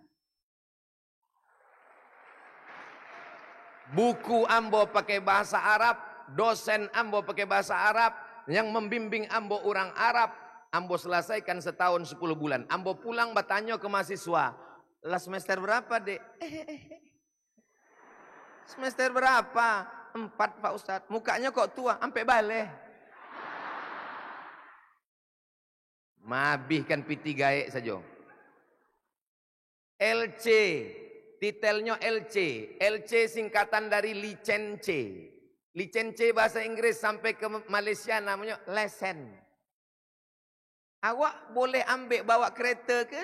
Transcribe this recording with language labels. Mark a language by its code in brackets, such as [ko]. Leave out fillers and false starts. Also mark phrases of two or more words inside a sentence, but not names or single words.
[id] Buku Ambo pakai bahasa Arab, dosen Ambo pakai bahasa Arab, yang membimbing Ambo orang Arab. Ambo selesaikan setahun 10 bulan. Ambo pulang bertanya ke mahasiswa, lah semester berapa dek? Semester berapa? 4 Pak Ustadz. [min] Mukanya kok tua, sampai baleh. Mabihkan piti gaek saja. [id] LC, titelnya LC. LC singkatan dari licence. Licence bahasa Inggris sampai ke Malaysia namanya lesen. [ms] Awak boleh ambil bawa kereta ke?